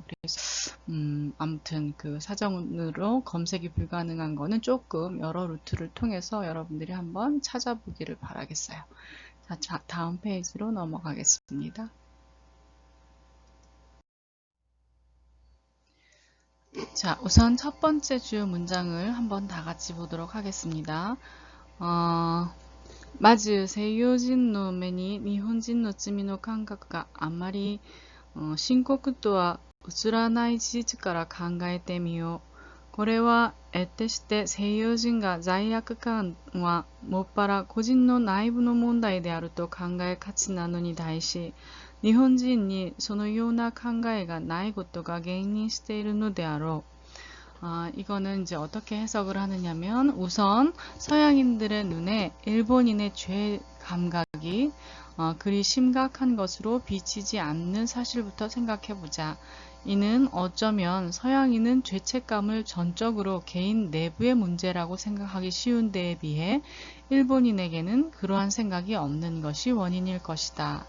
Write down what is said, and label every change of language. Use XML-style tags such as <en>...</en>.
<ko>그래서 아무튼 사전으로 검색이 불가능한 거는 조금 여러 루트를 통해서 여러분들이 한번 찾아보기를 바라겠어요. 자, 다음 페이지로 넘어가겠습니다. 자, 우선 첫 번째 주요 문장을 한번 다 같이 보도록 하겠습니다.</ko> <ja>まず西洋人の目に日本人の罪の感覚があまり深刻とは映らない事実から考えてみよう。これは得てして西洋人が罪悪感はもっぱら個人の内部の問題であると考えがちなのに対し、日本人にそのような考えがないことが原因しているのであろう。</ja> <ko>이거는 이제 어떻게 해석을 하느냐면 우선 서양인들의 눈에 일본인의 죄 감각이 그리 심각한 것으로 비치지 않는 사실부터 생각해보자. 이는 어쩌면 서양인은 죄책감을 전적으로 개인 내부의 문제라고 생각하기 쉬운 데에 비해 일본인에게는 그러한 생각이 없는 것이 원인일 것이다.</ko>